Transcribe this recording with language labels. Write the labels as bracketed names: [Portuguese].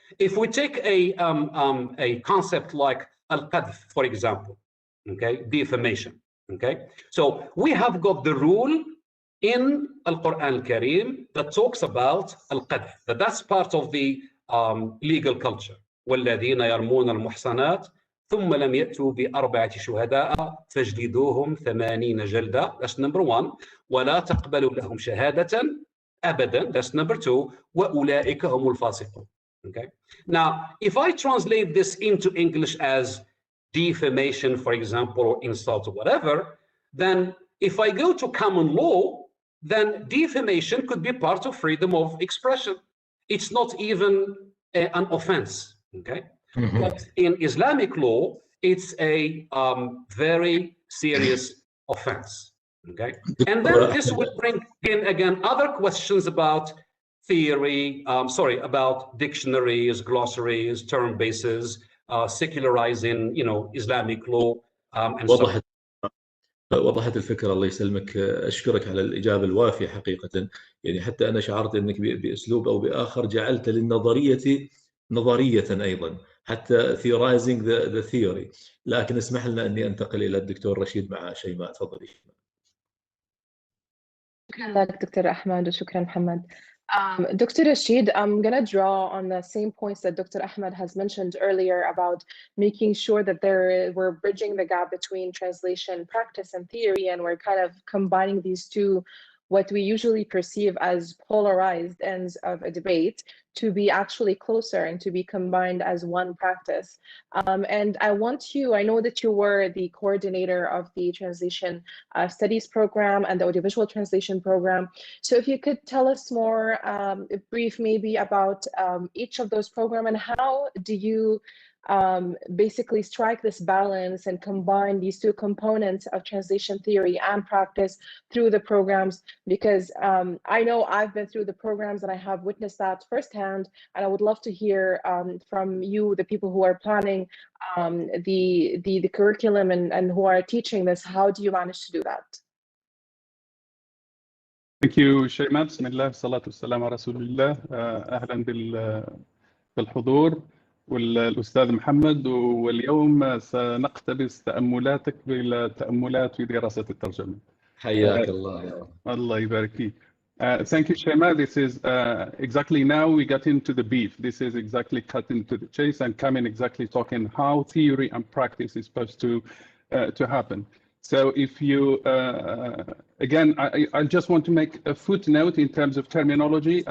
[English] If we take a concept like al-qadf, for example, okay, defamation, okay? So we have got the rule in Al-Quran Al-Karim that talks about al-qadf, that's part of the legal culture. [Arabic] وَالَّذِينَ يَرْمُونَ الْمُحْصَنَاتِ ثم لم يأتوا بأربعة شهداء فاجلدوهم 80 جلدة. [English] That's number one. [Arabic] ولا تقبلوا لهم شهادة أبدا. [English] That's number two. [Arabic] وأولئك هم الفاسقون. [English] Okay. Now, if I translate this into English as defamation, for example, or insult or whatever, then if I go to common law, then defamation could be part of freedom of expression. It's not even an offense. Okay. Mm-hmm. But in Islamic law, it's a very serious offense, okay? And then this will bring in, again, other questions about theory, about dictionaries, glossaries, term bases, secularizing, Islamic law, and so on. [Arabic] وضحت الفكرة، الله يسلمك. أشكرك على الإجابة الوافية حقيقة. يعني حتى أنا شعرت أنك بأسلوب أو بآخر جعلت للنظرية نظرية أيضا، حتى [English] theorizing the theory. [Arabic] لكن اسمح لنا أني أنتقل إلى الدكتور رشيد مع شيماء. تفضلي. شكرا لك دكتور أحمد وشكرا محمد. [English] Dr. Rashid, I'm going to draw on the same points that Dr. Ahmed has mentioned earlier about making sure that we're bridging the gap between translation practice and theory, and we're kind of combining these two what we usually perceive as polarized ends of a debate to be actually closer and to be combined as one practice. And I know that you were the coordinator of the Translation Studies program and the Audiovisual Translation program. So if you could tell us more, brief maybe about each of those programs, and how do you basically strike this balance and combine these two components of translation theory and practice through the programs, because I know I've been through the programs and I have witnessed that firsthand, and I would love to hear from you, the people who are planning the curriculum and who are teaching this. How do you manage to do that? Thank you شيماء. [Arabic] بسم الله والصلاة والسلام على رسول الله. أهلا بالحضور والأستاذ محمد، واليوم سنقتبس تأملاتك بالتأملات في دراسة الترجمة. حياك الله يا رب. الله يبارك فيك. [English] Thank you, Shema. This is exactly now we got into the beef. This is exactly cut into the chase and coming exactly talking how theory and practice is supposed to happen. So if you, again, I just want to make a footnote in terms of terminology.